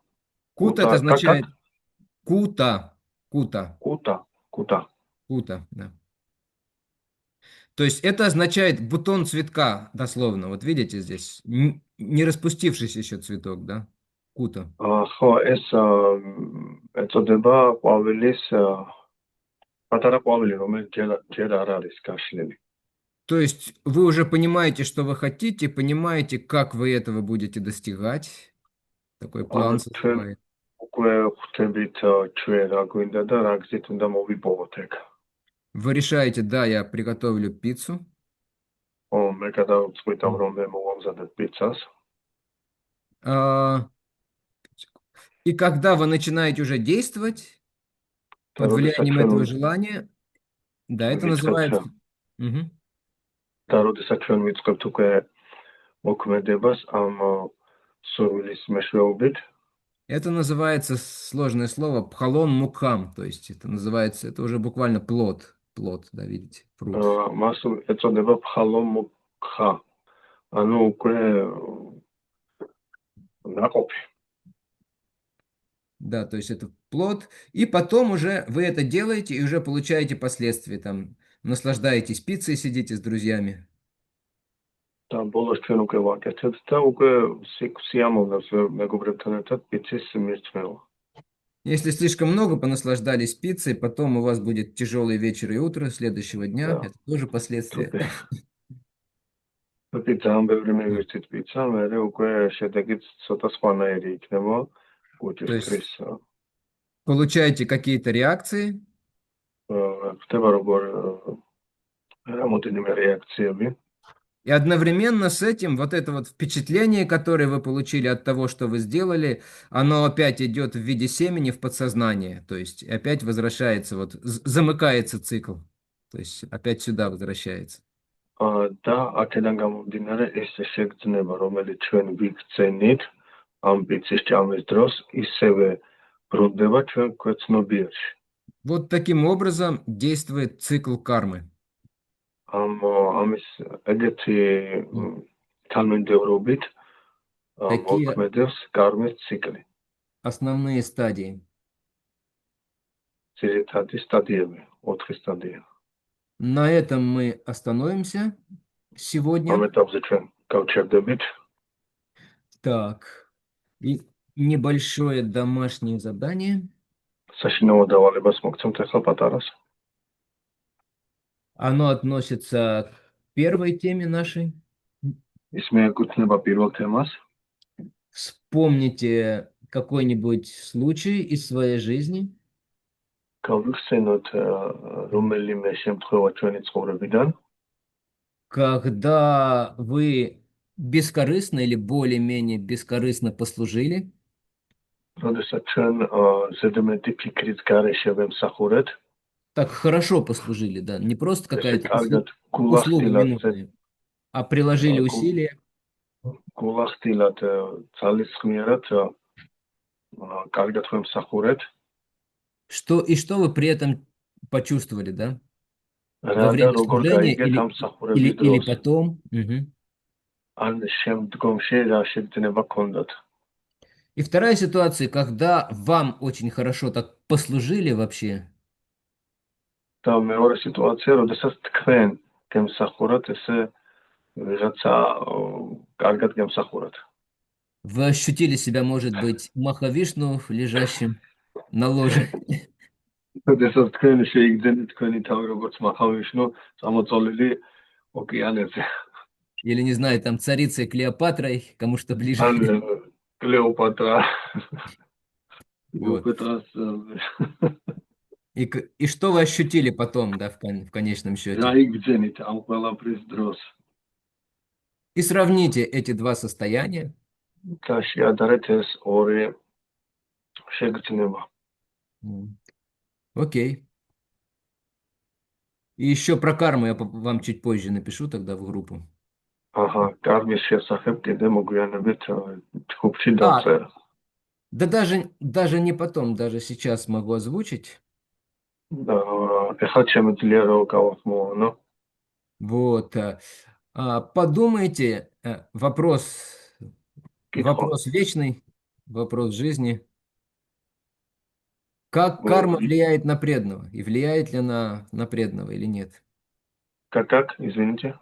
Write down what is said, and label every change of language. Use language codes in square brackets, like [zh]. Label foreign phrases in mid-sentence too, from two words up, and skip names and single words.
[ru] Кута это означает кута, да. То есть это означает бутон цветка, дословно. Вот видите здесь, не распустившийся еще цветок, да? Кута. [ka] ხო, ეს ეწოდება ყვავილის პატარა ყვავილი, რომელიც ჯერ არ არის გაშლილი. [ru] То есть вы уже понимаете, что вы хотите, понимаете, как вы этого будете достигать. Такой план составляет. [ka] უკვე ხვდებით ჩვენ რა გვინდა და რა გზით უნდა მოვიპოვოთ ეგ. [ru] Вы решаете, да, я приготовлю пиццу. О, [ka] მე გადავწყვიტავ, რომ მე მოვამზადებ პიცას. [ru] И когда вы начинаете уже действовать под влиянием этого желания, да, это называется... [ka] და როდესაც ჩვენ ვიწყებთ უკვე მოქმედებას ამ სურვილის მეშვეობით, [ru] это называется сложное слово пхалон мукхам, то есть это называется, это уже буквально плод, да, видите, фрукт. [ka] მას ეწოდება пхалон мукха, ანუ უკვე ნაყოფი. [ru] Да, то есть это плод, и потом уже вы это делаете и уже получаете последствия, там, наслаждаетесь пиццей, сидите с друзьями. [ka] და ბოლოს ჩვენ უკვე ვაკეთებთ და უკვე სიამოვნებს მეგობრებთან ერთად პიცის მირთმევა. [ru] Если слишком много понаслаждались пиццей, потом у вас будет тяжелый вечер и утро следующего дня, да. Это тоже последствия. [ka] პიცა ამ ბევრი მივირთით პიცა, მერე უკვე შედეგიც ცოტა სხვანაირი იქნება კუჭისთვის. [ru] получаете какие-то реакции, [ka] ხდება როგორ რამოდენიმე რეაქციები. [ru] и одновременно с этим вот это вот впечатление, которое вы получили от того, что вы сделали, оно опять идет в виде семени в подсознание, то есть опять возвращается, вот замыкается цикл, то есть опять сюда возвращается. [ka] და აქედან გამომდინარე ეს შეგრძნება, რომელიც ჩვენ ვიგრძენით ამ პიცის ჭამის დროს, ისევე ბრუნდება ჩვენ ქვეცნობიერში. [ru] Вот таким образом действует цикл кармы. [ka] ამის ეგეთი თანმიმდევრობით მოქმედებს კარმის ციკლი. [ru] Основные стадии. [ka] ძირითადი სტადიები, 4 სტადია. [ru] На этом мы остановимся сегодня. [ka] ამ ეტაპზე ჩვენ გავჩერდებით. [ru] Так, и небольшое домашнее задание. [ka] საშინაო დავალებას მოგცემთ ახლა პატარას. [ru] Оно относится к первой теме нашей. [ka] ის მიეკუთვნება პირველ თემას. [ru] Вспомните какой-нибудь случай из своей жизни, [ka] გავიხსენოთ რომელიმე შემთხვევა ჩვენი ცხოვრებიდან, [ru] когда вы бескорыстно или более-менее бескорыстно послужили, [ka] როდესაც ჩვენ ზედმეტი ფიქრის გარეშე ვემსახურეთ, [ru] так хорошо послужили, да, не просто [ka] ესე [ru] какая-то [ka] კარგად [ru] услуга [ka] გულახდილად [ru] минутная, а приложили усилия. [ka] გულახდილად ძალისხმიერად კარგად ვემსახურეთ. [ru] Что вы при этом почувствовали, да? Во [ka] რა და [ru] время [ka] როგორ [ru] служения [ka] გაიგეთ ამ [ru] или [ka] მსახურების დროს, [ru] потом. Мгм. [ka] ან შემდგომში რა შეგრძნება გქონდათ. [ru] И вторая ситуация, когда вам очень хорошо так послужили вообще, [ka] და მეორე სიტუაცია, როდესაც თქვენ გემსახურათ, ესე ვიღაცა კარგად გემსახურათ. [ru] вы ощутили себя, может быть, Махавишну, лежащим на ложе, [ka] როდესაც თქვენ შეიგრძენით თქვენი თავი როგორც მახავიშნუ წამოწოლილი ოკეანეზე. [ru] или, не знаю, там царицей Клеопатрой, кому что ближе. [ka] ან კლეოპატრა. [ru] Вот. [ka] კლეოპატრას [ru] И что вы ощутили потом, да, в конечном счете? [ka] რა იგრძენით ამ ყველაფრის დროს. [ru] И сравните эти два состояния. [ka] და შეადარეთ ეს ორი შეგრძნება. [ru] Окей. И еще про карму я вам чуть позже напишу тогда в группу. [ka] აჰა, კარგის შესახებ კიდე მოგვიანებით ჯგუფში დავწერა. [ru] Да даже не потом, даже сейчас могу озвучить. [ka] ეხლა შემიძლია რომ გავახმოვანო. [ru] Вот. Подумайте, вопрос вечный, вопрос жизни. Как карма влияет на преданного? И влияет ли она на преданного или нет? Как, извините?